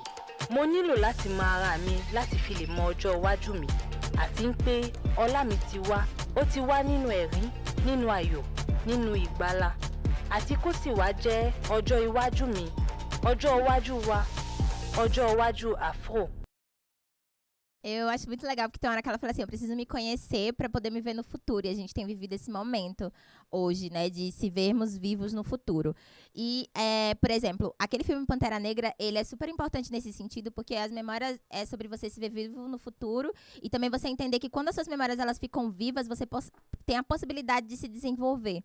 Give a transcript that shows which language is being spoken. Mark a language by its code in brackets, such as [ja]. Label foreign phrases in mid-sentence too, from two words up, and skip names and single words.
[yo] Mo nílò láti mọ ara mi láti fi lè mọ ọjọ́ iwájú mi. Àti pé ọlá mi ti wá, ó ti wá nínú ẹ̀rín, nínú ayọ̀, nínú ìgbàlà. Àti kó sì wá jẹ́ ọjọ́ iwájú mi, ọjọ́ iwájú wa, ọjọ́ iwájú Afro. [pt] Eu acho muito legal, porque tem uma hora que ela fala assim, eu preciso me conhecer para poder me ver no futuro. E a gente tem vivido esse momento hoje, né, de se vermos vivos no futuro. E, por exemplo, aquele filme Pantera Negra, ele é super importante nesse sentido, porque as memórias é sobre você se ver vivo no futuro e também você entender que quando as suas memórias elas ficam vivas, você tem a possibilidade de se desenvolver.